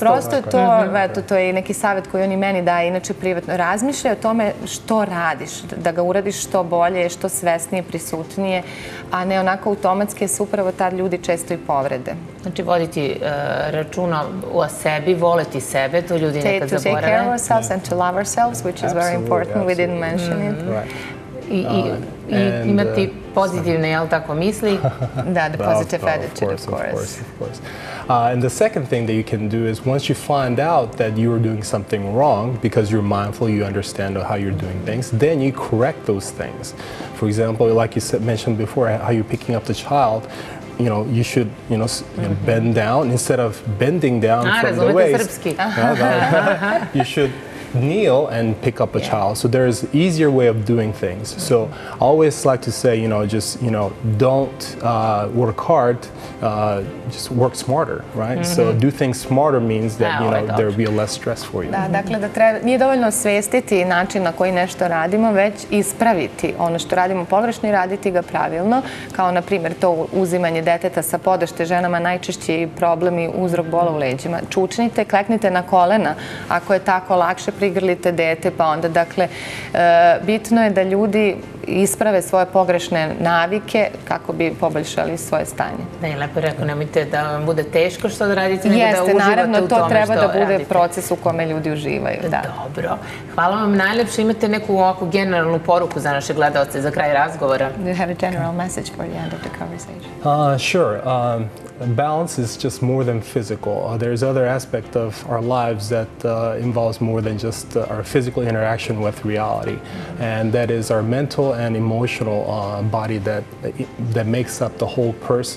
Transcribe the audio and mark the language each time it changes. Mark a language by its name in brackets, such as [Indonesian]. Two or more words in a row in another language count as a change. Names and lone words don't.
[Serbian] Znači prosto to je neki savjet koji oni meni daje. Inače, privatno razmišljaj o tome što radiš, da ga uradiš što bolje, što svesnije, prisutnije, a ne onako automatski, jer se upravo tad ljudi često i povrede. Znači, voditi računa o sebi, voleti sebe, to ljudi nekad zaborave. [English] To take care of ourselves and to love ourselves, which is very important. We didn't mention it. [Serbian] I imati pozitivne, jel tako, misli? Da, [English] the positive attitude, of course. And the second thing that you can do is once you find out that you are doing something wrong, because you're mindful, you understand how you're doing things, then you correct those things. For example, like you mentioned before, how you're picking up the child, you should bend down instead of bending down from the waist. You should kneel and pick up a child. So there's easier way of doing things. So I always like to say, just don't work hard, just work smarter, right? So do things smarter means that there will be less stress for you. [Serbian] Da, dakle, nije dovoljno osvestiti način na koji nešto radimo, već ispraviti ono što radimo pogrešno i raditi ga pravilno, kao na primjer to uzimanje deteta sa podešte ženama, najčešći problem i uzrok bola u leđima. Čučnite, kleknite na kolena, ako je tako lakše, prigrlite dete, pa onda, dakle, bitno je da ljudi isprave svoje pogrešne navike kako bi poboljšali svoje stanje. Da, je lepo rekao, nemojte da vam bude teško što da radite, nego da uživate u tome što radite. Jeste, naravno, to treba da bude proces u kome ljudi uživaju. Dobro. Hvala vam najlepše. Imate neku ovako generalnu poruku za naše gledalce za kraj razgovora? [English] Do you have a general message for the end of the conversation? Sure. Balance is just more than physical. There's other aspect of our lives that involves more than just our physical interaction with reality, and that is our mental and emotional body that makes up the whole person.